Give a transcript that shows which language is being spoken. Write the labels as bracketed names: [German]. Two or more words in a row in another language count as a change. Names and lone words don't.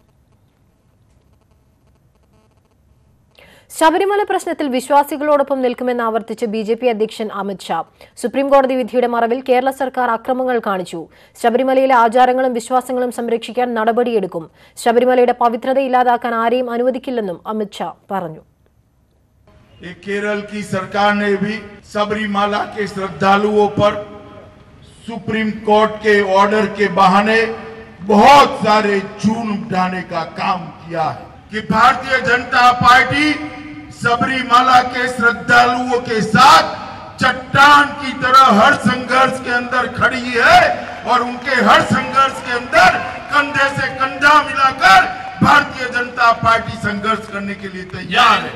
[Malayalam] ശബരിമല പ്രശ്നത്തിൽ വിശ്വാസികളോടൊപ്പം നിൽക്കുമെന്ന് ആവർത്തിച്ച് ബിജെപി അധ്യക്ഷൻ അമിത് ഷാ. സുപ്രീംകോടതി വിധിയുടെ മറവിൽ കേരള സർക്കാർ അക്രമങ്ങൾ കാണിച്ചു. ശബരിമലയിലെ ആചാരങ്ങളും വിശ്വാസങ്ങളും സംരക്ഷിക്കാൻ നടപടിയെടുക്കും. ശബരിമലയുടെ പവിത്രത ഇല്ലാതാക്കാൻ ആരെയും അനുവദിക്കില്ലെന്നും അമിത് ഷാ പറഞ്ഞു. [Hindi] केरल की सरकार ने भी सबरीमाला के श्रद्धालुओं पर सुप्रीम कोर्ट के ऑर्डर के बहाने बहुत सारे झूठ उठाने का काम किया है कि भारतीय जनता पार्टी सबरीमाला के श्रद्धालुओं के साथ चट्टान की तरह हर संघर्ष के अंदर खड़ी है और उनके हर संघर्ष के अंदर कंधे से कंधा मिलाकर भारतीय जनता पार्टी संघर्ष करने के लिए तैयार है.